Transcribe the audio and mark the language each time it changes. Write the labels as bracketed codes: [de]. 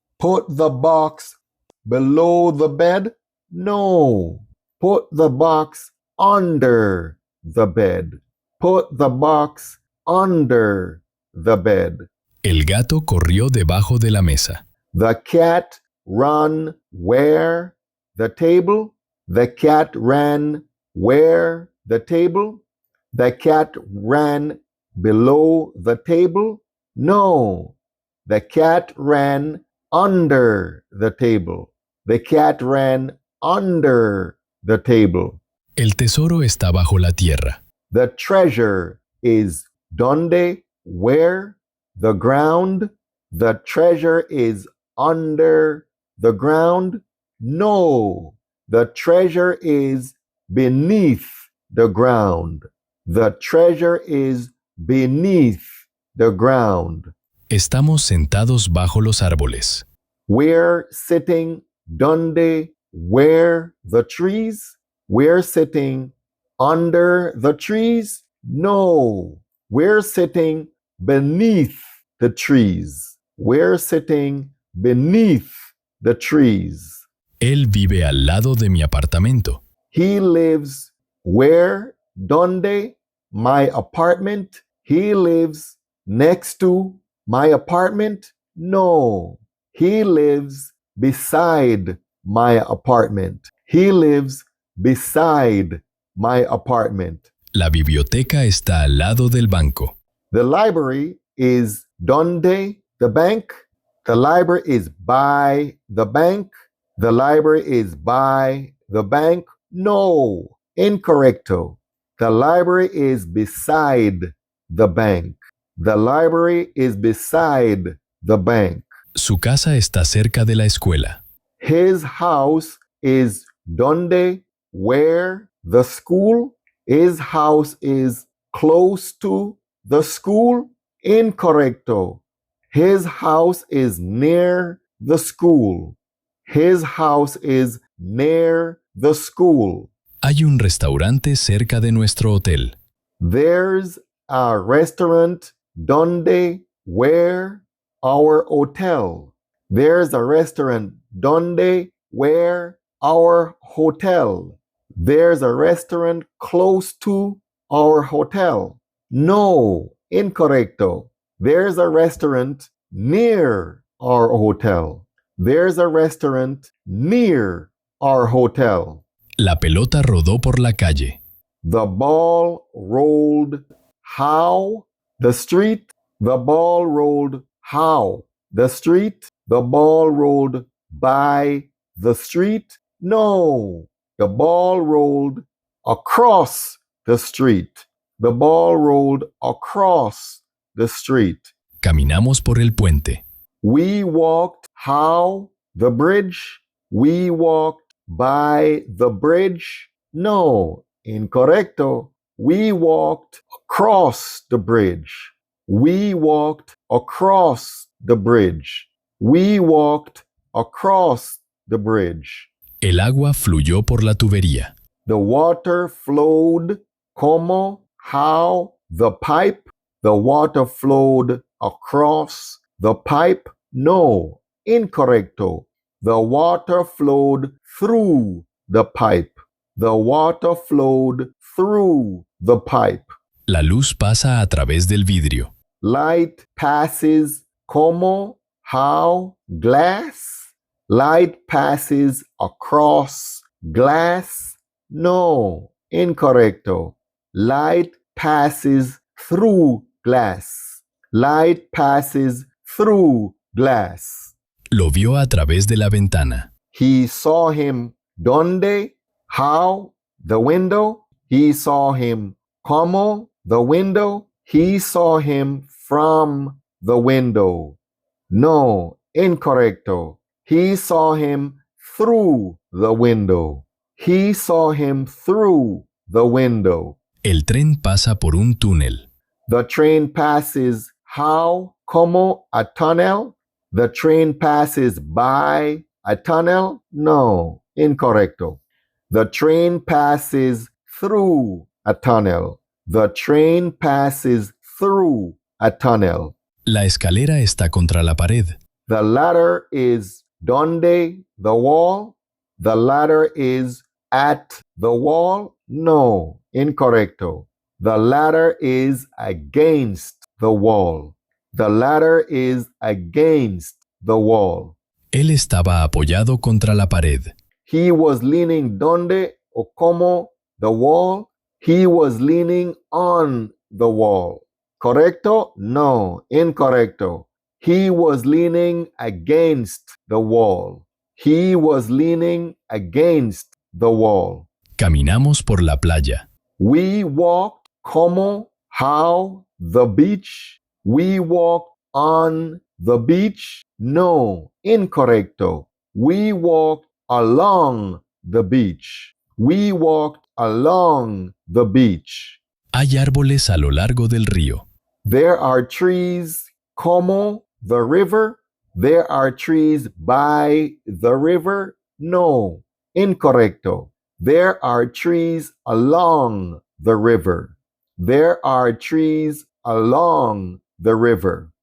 [en] Put the box below the bed? No. Put the box under the bed. Put the box under the bed. [es] El gato corrió debajo de la mesa. [en] The cat ran where? The table? The cat ran where? The table? The cat ran below the table? No. The cat ran under the table. The cat ran under the table. [es] El tesoro está bajo la tierra. [en] The treasure is [es] donde? [en] Where? The ground? The treasure is under the ground? No. The treasure is beneath the ground. The treasure is beneath the ground. [es] Estamos sentados bajo los árboles. [en] We're sitting [es] donde? [en] Where? The trees? We're sitting under the trees? No. We're sitting beneath the trees. We're sitting beneath the trees. [es] Él vive al lado de mi apartamento. [en] He lives where? [es] Donde? [en] My apartment? He lives next to my apartment? No. He lives beside my apartment. He lives beside my apartment. [es] La biblioteca está al lado del banco. [en] The library is [es] donde? [en] The bank? The library is by the bank? The library is by the bank? No, [es] incorrecto. [en] The library is beside the bank. The library is beside the bank. [es] Su casa está cerca de la escuela. [en] His house is [es] donde? [en] Where? The school? His house is close to the school? [es] Incorrecto. [en] His house is near the school. His house is near the school. [es] Hay un restaurante cerca de nuestro hotel. [en] There's a restaurant [es] donde? [en] Where? Our hotel. There's a restaurant [es] donde? [en] Where? our hotel. There's a restaurant close to our hotel. No, [es] incorrecto. [en] There's a restaurant near our hotel. There's a restaurant near our hotel. [es] La pelota rodó por la calle. [en] The ball rolled how? The street. The ball rolled how? The street. The ball rolled by the street. No, the ball rolled across the street. The ball rolled across the street. [es] Caminamos por el puente. [en] We walked how? The bridge. We walked by the bridge. [es] No, incorrecto. [en] We walked across the bridge. We walked across the bridge. We walked across the bridge. [es] El agua fluyó por la tubería. [en] The water flowed, [es] como, [en] how, the pipe. The water flowed across the pipe. No, [es] incorrecto. [en] The water flowed through the pipe. The water flowed through the pipe. [es] La luz pasa a través del vidrio. [en] Light passes, [es] como, [en] how, glass. Light passes across glass. No, [es] incorrecto. [en] Light passes through glass. Light passes through glass. [es] Lo vio a través de la ventana. [en] He saw him, [es] donde, [en] how, the window. He saw him, [es] como, [en] the window. He saw him from the window. No, [es] incorrecto. [en] He saw him through the window. He saw him through the window. [es] El tren pasa por un túnel. [en] The train passes how, [es] como, [en] a tunnel. The train passes by a tunnel. No, [es] incorrecto. [en] The train passes through a tunnel. The train passes through a tunnel. [es] La escalera está contra la pared. [en] The ladder is [es] donde, [en] the wall. The ladder is at the wall. No, [es] incorrecto. [en] The ladder is against the wall. The ladder is against the wall. [es] Él estaba apoyado contra la pared. [en] He was leaning [es] donde o como [en] the wall. He was leaning on the wall. [es] Correcto? [en] No, [es] incorrecto. [en] He was leaning against the wall. He was leaning against the wall. [es] Caminamos por la playa. [en] We walked [es] como, [en] how, the beach. We walked on the beach. No, [es] incorrecto. [en] We walked along the beach. We walked along the beach. [es] Hay árboles a lo largo del río. [en] There are trees [es] como [en] the river. There are trees by the river. No, [es] incorrecto. [en] There are trees along the river. There are trees along the river.